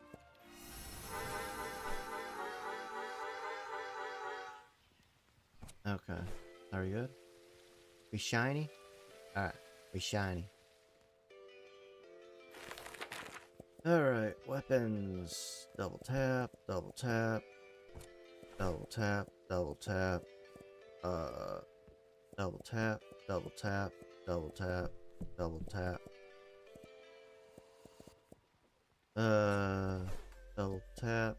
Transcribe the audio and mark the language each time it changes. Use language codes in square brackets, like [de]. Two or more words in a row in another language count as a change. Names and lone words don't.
[en] Okay, are we good? We shiny? Alright, we shiny. Alright, weapons. Double tap, double tap. Double tap, double tap. Double tap, double tap, double tap, double tap. Double tap.